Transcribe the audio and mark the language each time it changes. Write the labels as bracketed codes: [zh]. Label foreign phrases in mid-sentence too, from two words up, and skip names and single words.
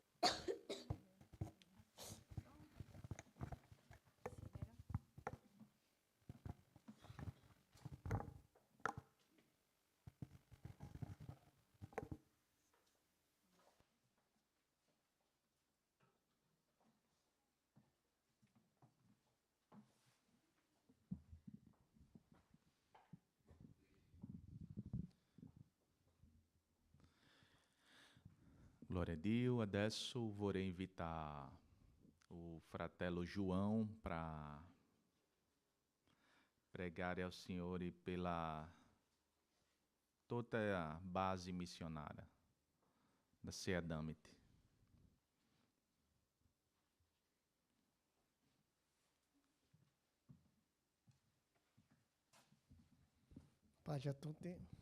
[it] Glória a Dio. Adesso vorrei invitare [pt] o fratello João para pregare ao Senhor e pela toda a base missionária da Seadamit. [it] Paz a tutti.